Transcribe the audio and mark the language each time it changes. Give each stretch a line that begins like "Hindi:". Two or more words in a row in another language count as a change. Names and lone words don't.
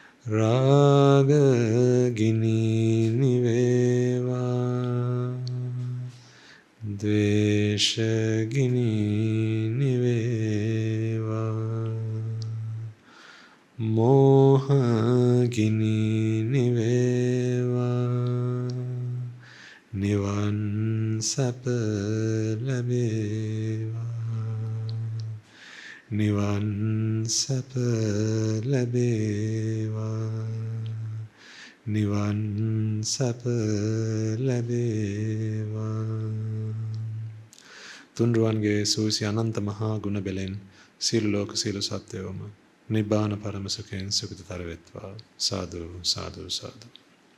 Sinhala: රාග ගිනි නිවේවා ක්ලේශගිනි නිවේවා මෝහගිනි නිවේවා නිවන් සැප ලැබේවා නිවන් සැප ලැබේවා නිවන් සැප ලැබේවා තුන්රුවන්ගේ සූසි අනන්ත මහා ගුණ බෙලෙන් සියලු ලෝක සියලු සත්වයෝම නිබ්බාන පරම සුඛයෙන් සුඛිතතර වෙත්වා සාදු සාදු සාදු